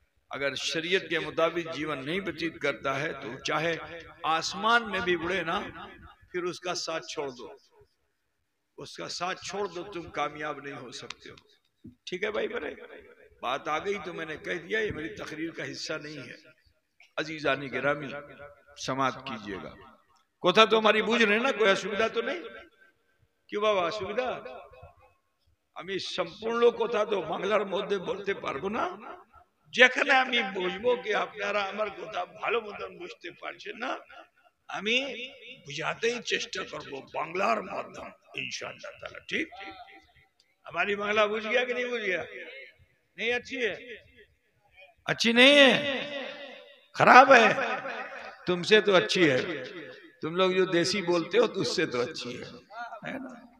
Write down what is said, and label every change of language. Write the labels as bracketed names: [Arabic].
[Hindi] अगर शरीयत के मुताबिक जीवन नहीं व्यतीत करता है तो चाहे आसमान में भी उड़े ना, फिर उसका साथ छोड़ दो, उसका साथ छोड़ दो, तुम कामयाब नहीं हो सकते हो, ठीक है भाई। बड़े बात आ गई तो मैंने कह दिया, ये मेरी तकरीर का हिस्सा नहीं है। अजीजानी गिरामी समाप्त कीजिएगा। कोथा तो हमारी बुझ रहे ना, कोई असुविधा तो नहीं? क्यों बाबा असुविधा? [Bangla] আমি সম্পূর্ণ কথা তো বাংলার মধ্যে বলতে পারবো না। যেখানে আমি বুঝবো কি আপনারা আমার কথা ভালো মতন বুঝতে পারছেন না, আমি বুঝাতেই চেষ্টা করব বাংলার মাধ্যমে इंशाअल्लाह ताला, ठीक। [Hindi] हमारी बांग्ला बुझ गया कि नहीं बुझ गया? नहीं अच्छी है? अच्छी नहीं है, खराब है? तुमसे तो अच्छी है, तुम लोग जो देसी बोलते हो तो उससे तो अच्छी है ना।